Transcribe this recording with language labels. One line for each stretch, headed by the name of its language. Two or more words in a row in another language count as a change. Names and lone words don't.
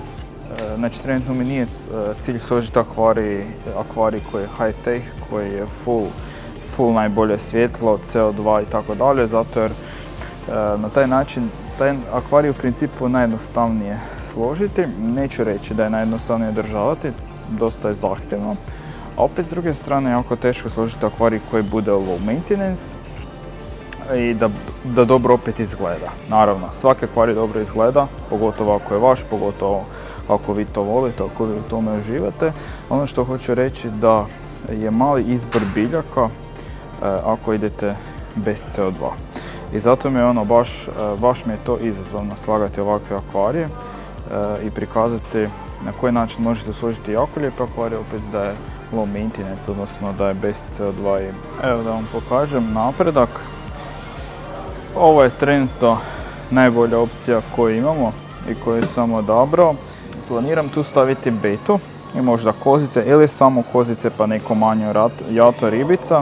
Croatian: Znači trenutno mi nije cilj složiti akvarij koji je
English: high tech,
Croatian: koji je full najbolje svjetlo, CO2 i tako dalje, zato jer na taj način taj akvarij u principu najjednostavnije složiti. Neću reći da je najjednostavnije održavati, dosta je zahtjevno. A opet s druge strane jako teško složiti akvarij koji bude
English: low maintenance
Croatian: i da dobro opet izgleda. Naravno, svaki akvarij dobro izgleda, pogotovo ako je vaš, pogotovo ako vi to volite, ako vi u tome uživate. Ono što hoću reći da je mali izbor biljaka ako idete bez CO2. I zato mi je baš mi je to izazovno slagati ovakve akvarije i prikazati na koji način možete složiti jako lijep akvarij, opet da je
English: low maintenance,
Croatian: odnosno da je bez CO2. Evo da vam pokažem napredak. Ovo je trenutno najbolja opcija koju imamo i koju sam odabrao. Planiram tu staviti betu, i možda kozice ili samo kozice pa neko manje jato ribica.